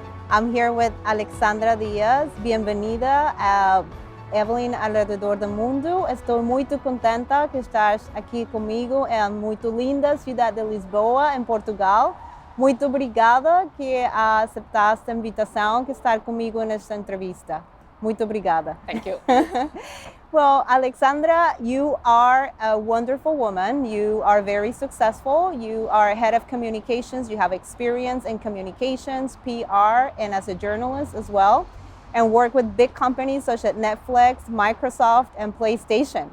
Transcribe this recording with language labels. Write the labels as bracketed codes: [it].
[en] I'm here with Alexandra Dias. [es] Bienvenida a Evelyn Alrededor do Mundo. [pt] Estou muito contenta que estás aqui comigo em muito linda cidade de Lisboa, em Portugal. Muito obrigada que aceitaste a invitação que estar comigo nesta entrevista. Muito obrigada. [en] Thank you. Well, Alexandra, you are a wonderful woman. You are very successful. You are head of communications. You have experience in communications, PR, and as a journalist as well, and work with big companies such as Netflix, Microsoft, and PlayStation.